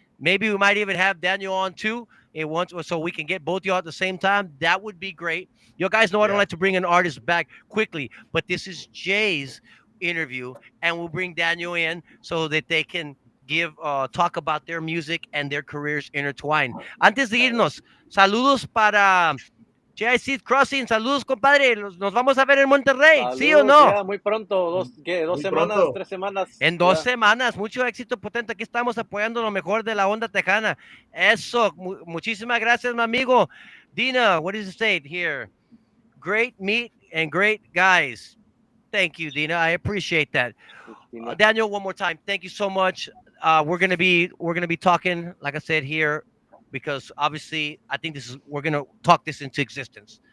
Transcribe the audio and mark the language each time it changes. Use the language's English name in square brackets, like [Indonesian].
[English] Maybe we might even have Daniel on too. It once, so we can get both y'all at the same time. That would be great. You guys know I don't Yeah. like to bring an artist back quickly, but this is Jay's interview, and we'll bring Daniel in so that they can give talk about their music and their careers intertwined. [Spanish] Antes de irnos, saludos para JIC Crossing, saludos compadre, nos vamos a ver en Monterrey, ¿sí o Saludos, no? yeah, muy pronto, dos Muy semanas, pronto. 3 semanas, En 2 semanas, mucho éxito potente. Aquí estamos apoyando lo mejor de la onda tejana. Eso, muchísimas gracias, mi amigo. [English] Dina, what does it say here? Great meet and great guys. Thank you, Dina. I appreciate that. Tina. Daniel, one more time. Thank you so much. We're gonna be talking, like I said here, because obviously I think this is we're gonna talk this into existence.